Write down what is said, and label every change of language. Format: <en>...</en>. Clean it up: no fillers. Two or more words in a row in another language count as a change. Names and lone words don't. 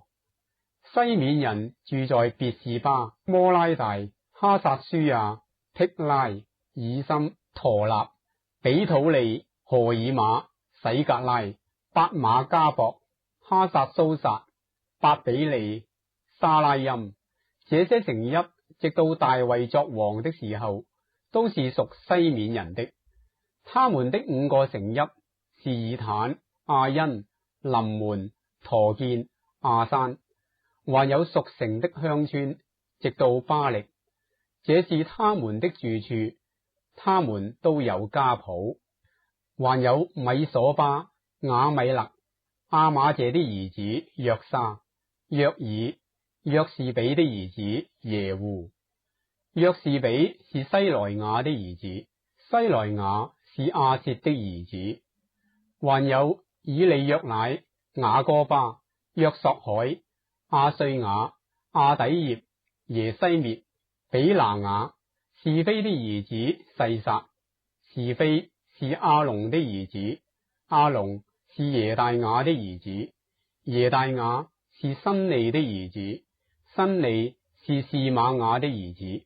<zh>西面人住在別是巴、摩拉大、哈撒書亞、剔拉、以森、陀納、比土利、何爾瑪、洗格拉、伯瑪加博、哈撒蘇撒、伯比利、沙拉音。這些城邑直到大衛作王的時候，都是屬西面人的。他們的5個城邑是以坦、亞因、臨門、陀建、亞山，還有屬城的鄉村，直到巴力。這是他們的住處，他們都有家譜。還有米所巴、雅米勒、亞瑪謝的兒子約沙、約爾、約士比的兒子耶戶。約士比是西萊雅的兒子，西萊雅是亞薛的兒子。還有以利約乃、雅哥巴、約索海、亞瑞雅、亞底葉、耶西滅、比拿雅。是非的兒子細撒，是非是亞龍的兒子，亞龍是耶大雅的兒子，耶大雅是新利的兒子，新利是示瑪雅的兒子。</zh>